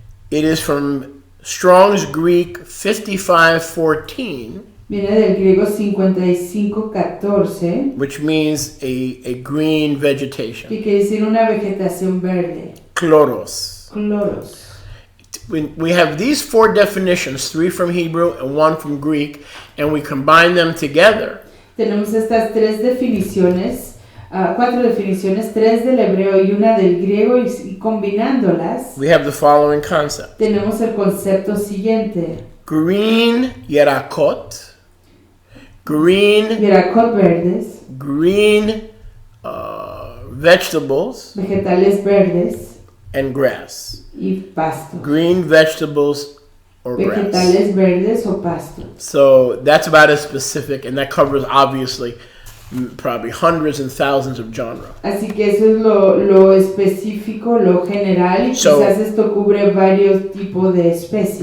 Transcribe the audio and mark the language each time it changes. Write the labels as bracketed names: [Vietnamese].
[English] It is from Strong's Greek 5514, [Spanish] Viene del griego 5514, [English] which means a green vegetation. [Spanish] que quiere decir una vegetación verde. [Greek] Chloros. [Spanish] Cloros. [English] When we have these four definitions, three from Hebrew and one from Greek, and we combine them together, [Spanish] Tenemos estas tres definiciones, cuatro definiciones, tres del hebreo y una del griego, y combinándolas, [English] we have the following concept. [Spanish] tenemos el concepto siguiente. [English] Green yerakot, green [Spanish] Yarakot verdes, [English] vegetables, [Spanish] vegetales verdes [English] and grass. [Spanish] y pastos. [English] Green vegetables or grass. [Spanish] Vegetales verdes o pasto. [English] So that's about as specific, and that covers obviously probably hundreds and thousands of genres. [Spanish] Así que eso es lo específico, lo general, y [English] So, [Spanish] quizás esto cubre varios tipos de especies.